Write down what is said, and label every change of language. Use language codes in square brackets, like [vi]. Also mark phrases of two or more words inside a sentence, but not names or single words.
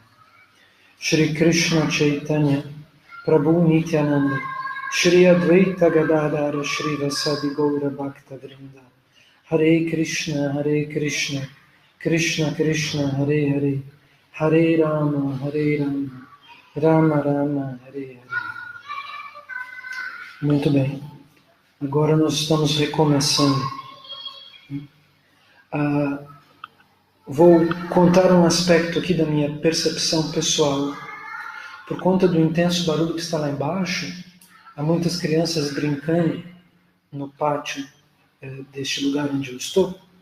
[sa] Shri Krishna Chaitanya Prabhu Nityananda Shri Advaita Gadadhara Shri Vasadi Gaura Bhakta Vrinda Hare Krishna Krishna Krishna Hare Hare Hare Rama, Rama Rama, Hare Hare. [pt] Muito bem. Agora nós estamos recomeçando. Vou contar um aspecto aqui da minha percepção pessoal. Por conta do intenso barulho que está lá embaixo, há muitas crianças brincando no pátio deste lugar onde eu estou.